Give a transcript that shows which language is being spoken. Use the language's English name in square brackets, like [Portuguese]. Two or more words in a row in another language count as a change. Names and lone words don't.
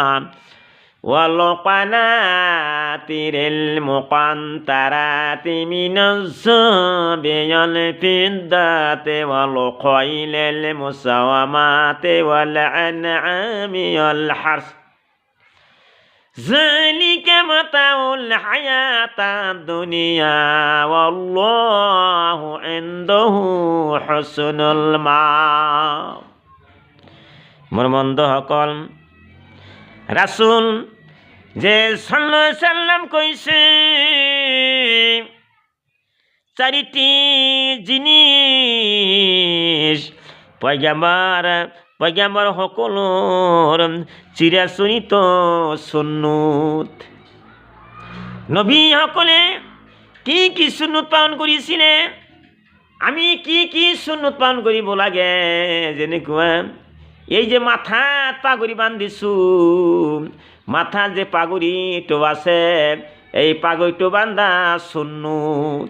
[Arabic] والقناطير المقنطرة من الذهب والفضة والخيل المسومة والأنعام والحرث، ذلك متاع الحياة الدنيا والله عنده حسن المآب. [Assamese] মোৰ বন্ধুসকল, রাসূল যে [Arabic] صلى الله عليه وسلم [Assamese] কৈছে চারিটি জিনিস পয়গাম্বার সকলৰ চিৰাচৰিত সুন্নত। নবী সকলে কি কি সুন্নত পালন কৰিছিলে, আমি কি কি সুন্নত পালন কৰিব লাগে, যেনেকুৱা এই যে মাথাত পাগুৰি বান্ধিছোঁ, মাথাত যে পাগুৰিটো আছে এই পাগুৰিটো বান্ধা সুন্নত।